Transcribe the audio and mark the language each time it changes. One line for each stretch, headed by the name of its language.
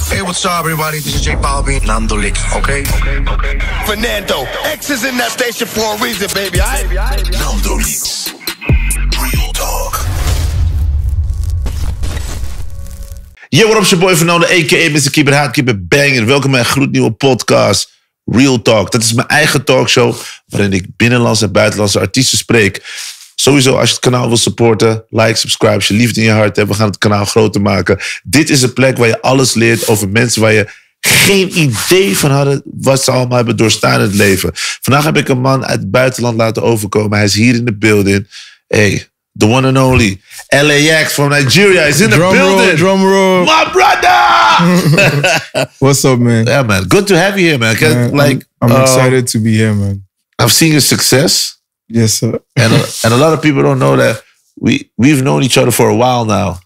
English: Hey, what's up, everybody? This is J Balvin. NandoLeaks, okay? Fernando. X is in that station for a reason, baby, all right? NandoLeaks Real Talk. Yo, what up, your boy Fernando, a.k.a. Mr. Keep It Hot, Keep It Banging.
Dutch: Welkom bij een gloednieuwe podcast, Real Talk. Dat is mijn eigen talkshow, waarin ik binnenlandse en buitenlandse artiesten spreek. Sowieso, als je het kanaal wil supporten,
English: like, subscribe,
Dutch: als je liefde in je hart hebt. We gaan het kanaal groter maken. Dit is een plek waar je alles leert over mensen waar je geen idee van hadden wat ze allemaal hebben doorstaan in het leven. Vandaag heb ik een man uit het buitenland laten overkomen. Hij is hier in de building.
English: Hey, the one and only L.A.X from Nigeria is in the building. Drum roll. My brother! What's up, man? Yeah, man. Good to have you here, man. I'm excited to be here, man. I've seen your success. Yes, sir. and a lot of people don't know that we've known each other for a while now.